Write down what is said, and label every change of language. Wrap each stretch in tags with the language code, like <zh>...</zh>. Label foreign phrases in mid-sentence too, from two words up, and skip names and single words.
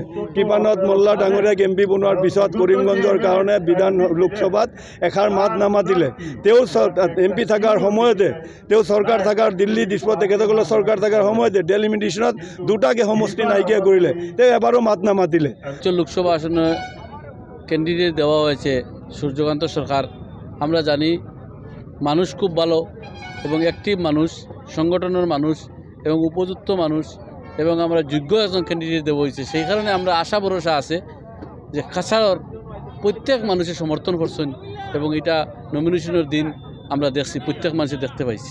<as>কৃপানাথ মল্লা ডাঙৰীয়াক MP বনোৱাৰ পিছত কৰিমগঞ্জৰ কাৰণে বিধান লোকসভাত এষাৰ মাত নামাতিলে। তেওঁ MP থকাৰ সময়তে, তেওঁ চৰকাৰ থকাৰ দিল্লী ডিস্পত তেখেতসকলৰ চৰকাৰ থকাৰ সময়তে ডেলিমিটেশ্যনত দুটাকে সমষ্টি নাইকিয়া কৰিলে, তেওঁ এবাৰো মাত নামাতিলে।</as> <bn>লোকসভা আসনে ক্যান্ডিডেট দেওয়া হয়েছে সূর্যকান্ত সরকার। আমরা জানি মানুষ খুব ভালো এবং অ্যাক্টিভ মানুষ, সংগঠনের মানুষ এবং উপযুক্ত মানুষ, এবং আমরা যোগ্য একজন ক্যান্ডিডেট দেওয়া হয়েছে। সেই কারণে আমরা আশা ভরসা আছে যে কাছাড়র প্রত্যেক মানুষের সমর্থন করছেন এবং এটা নমিনেশনের দিন আমরা দেখছি, প্রত্যেক মানুষের দেখতে পাইছি।</bn>